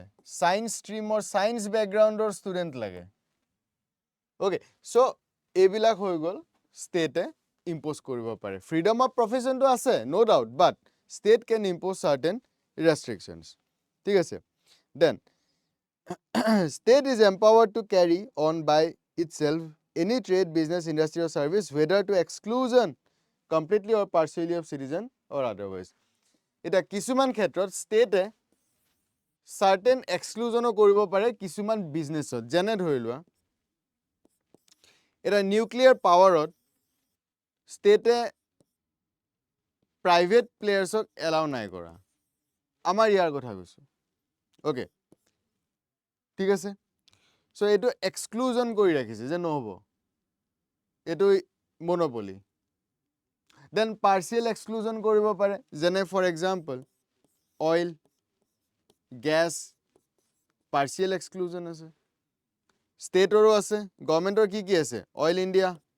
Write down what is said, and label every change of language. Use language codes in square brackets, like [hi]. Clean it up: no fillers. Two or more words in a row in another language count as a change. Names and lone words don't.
[as] সায়েন্স ষ্ট্ৰীমৰ সায়েন্স বেকগ্ৰাউণ্ডৰ ষ্টুডেন্ট লাগে [en] okay so [as] এইবিলাক হৈ গ'ল ষ্টেটে ইম্পোজ কৰিব পাৰে [en] freedom of professionটো [as] আছে [en] no doubt but state can impose certain restrictions [as] ঠিক আছে দেন [en] state is empowered to carry on by itself any trade, business, industry or service, whether to exclusion completely or partially of citizen or otherwise. [as] এটা কিছুমান ক্ষেত্ৰত [en] state certain exclusion [as] কৰিব পাৰে কিছুমান বিজনেছত যেনে ধৰি লোৱা এটা [en] nuclear powerত state private playersক allow [as] নাই কৰা আমাৰ ইয়াৰ কথা কৈছো ওকে ঠিক আছে সো এইটো এক্সক্লুজন কৰি ৰাখিছে যে নহব এইটো [en] monopoly then partial exclusion [as] কৰিব পাৰে যেনে [en] for example oil gas partial exclusion [as] আছে ষ্টেটৰো আছে গভৰ্নমেন্টৰ কি আছে অইল ইণ্ডিয়া